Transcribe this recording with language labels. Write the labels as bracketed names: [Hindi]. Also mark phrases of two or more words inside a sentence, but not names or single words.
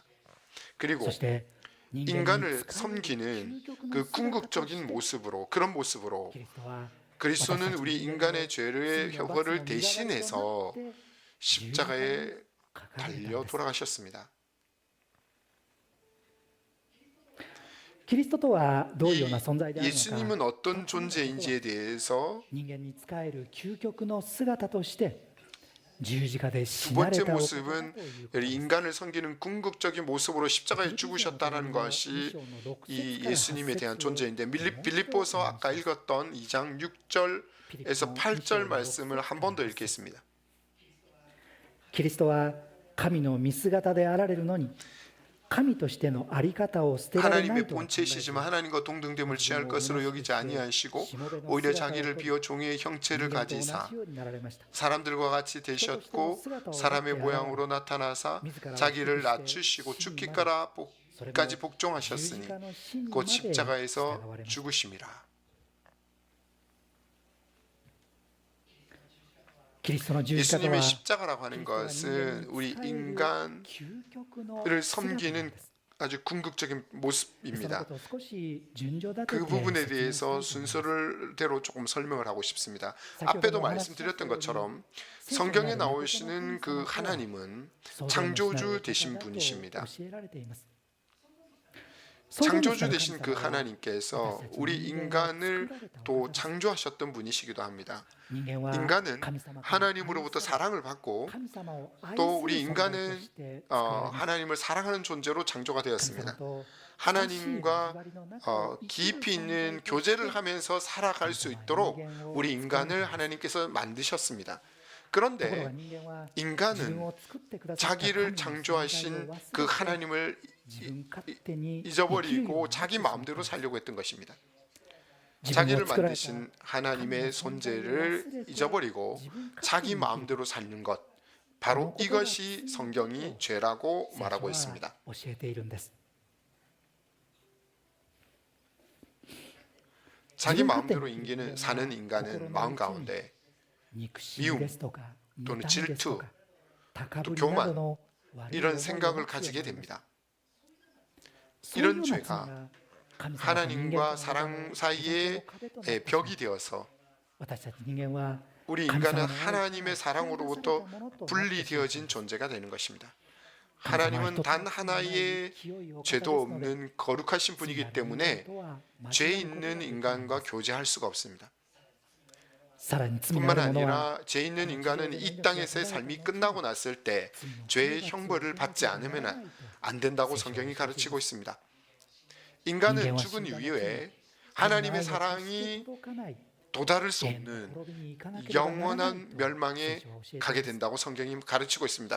[Korean] 그리고 인간을 섬기는 그 궁극적인 모습으로, 그런 모습으로 그리스도는 우리 인간의 죄의 혁어를 대신해서 십자가에 달려 돌아가셨습니다. [Japanese] キリストとはどういうような存在であるのか、 [Korean] 예수님은 어떤 존재인지에 대해서 [Japanese] 人間に仕える究極の姿として十字架で [Korean] 두 [Japanese] 死なれ [Korean] 번째 [Japanese] たお方だ [Korean] 모습은 [Japanese] ということです。 [Korean] 인간을 섬기는 궁극적인 모습으로 십자가에 죽으셨다는 것이 이 예수님에 대한 존재인데, 빌립보서 아까 읽었던 2장 6절에서 8절 말씀을 한 번 더 읽겠습니다. [Japanese] キリストは神の見姿であられるのに、神としてのあり方を捨てられない [Korean] 하나님의 [Japanese] と考えています [Korean] 본체시지만 하나님과 동등됨을 취할 것으로 여기지 아니하시고 오히려 자기를 비워 종의 형체를 [Japanese] 人間と同 [Korean] 가지사 [Japanese] じようになられました。 [Korean] 사람들과 같이 되셨고 사람의 모양으로 나타나사 자기를 낮추시고 죽기까지 복종하셨으니 곧 십자가에서 죽으심이라. [Japanese] キリストの十字架とは [Korean] 예수님의 십자가라고 하는 것은 우리 인간을 [Japanese] 究極の姿なん [Korean] 섬기는 [Japanese] です。 [Korean] 아주 궁극적인 [Japanese] その [Korean] 모습입니다. [Japanese] ことを少し順序立て [Korean] 그 [Japanese] て [Korean] 부분에 [Japanese] 説明 [Korean] 대해서 [Japanese] したいと思います [Korean] 순서대로 조금 설명을 하고 싶습니다. [Japanese] 先ほど [Korean] 앞에도 [Japanese] お話ししたよ [Korean] 말씀드렸던 [Japanese] うに [Korean] 것처럼 [Japanese] 聖書に [Korean] 성경에 [Japanese] ある [Korean] 나오시는 그 하나님은 [Japanese] 創造主なる [Korean] 창조주 [Japanese] お [Korean] 되신 [Japanese] 方だと [Korean] 분이십니다. [Japanese] 教えられています。創造主な [Korean] 창조주 [Japanese] る [Korean] 되신 그 [Japanese] 神様は [Korean] 하나님께서 우리 인간을 또 창조하셨던 분이시기도 합니다. [Japanese] 人間は [Korean] 인간은 [Japanese] 神様から [Korean] 하나님으로부터 사랑을 받고 [Japanese] 神様を愛 [Korean] 또 [Japanese] す [Korean] 우리 [Japanese] る存在と [Korean] 인간은 [Japanese] して作られました。 [Korean] 하나님을 사랑하는 존재로 창조가 [Japanese] 神様 [Korean] 되었습니다. [Japanese] と [Korean] 하나님과 깊이 있는 교제를 하면서 살아갈 수 있도록 우리 인간을 하나님께서 만드셨습니다. [Japanese] ところが [Korean] 그런데 [Japanese] 人間は [Korean] 인간은 자기를 창조하신 그 하나님을 잊어버리고 자기 마음대로 살려고 했던 것입니다. 자기를 만드신 하나님의 존재를 잊어버리고 자기 마음대로 사는 것, 바로 이것이 성경이 죄라고 말하고 있습니다. [Japanese] 教えているんです。 [Korean] 자기 마음대로 사는 인간은 마음 가운데 [Japanese] 憎しみですとか、 [Korean] 또는 [Japanese] 妬みですと [Korean] 질투, [Japanese] か、高ぶり [Korean] 교만 [Japanese] などの悪い [Korean] 이런 [Japanese] 思いを [Korean] 생각을 [Japanese] 持つ [Korean] 가지게 [Japanese] ようになります。 [Korean] 됩니다. [Japanese] そういうよう [Korean] 이런 [Japanese] な罪 [Korean] 죄가 [Japanese] が神様と人間との [Korean] 하나님과 사랑 사이의 [Japanese] 壁となってしまい [Korean] 벽이 되어서 [Japanese] 私たち人間は [Korean] 우리 인간은 하나님의 사랑으로부터 분리되어진 존재가 되는 것입니다. 하나님은 단 하나의 죄도 없는 거룩하신 분이기 때문에 죄 있는 인간과 교제할 수가 없습니다. [Japanese] さらに罪の [Korean] 뿐만 [Japanese] ある者は [Korean] 아니라 죄 있는 인간은 이 땅에서의 삶이 끝나고 났을 때 죄의 형벌을 받지 않으면 안 된다고 성경이 가르치고 있습니다. 인간은 죽은 이후에 하나님의 사랑이 도달할 수 없는 영원한 멸망에 가게 된다고 성경이 가르치고 있습니다.